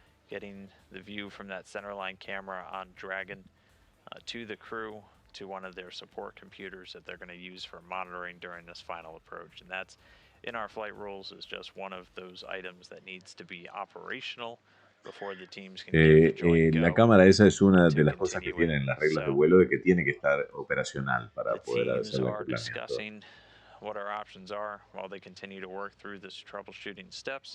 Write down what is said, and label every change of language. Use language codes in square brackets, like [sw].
[en] Getting the view from that centerline camera on Dragon to the crew, to one of their support computers that they're going to use for monitoring during this final approach. And that's, in our flight rules, is just one of those items that needs to be operational before the teams can get the joint go. [es] La cámara esa es una de las cosas que tienen las reglas de vuelo, de que tiene que estar operacional para poder hacer el acoplamiento. [en] What our options are while they continue to work through this troubleshooting steps.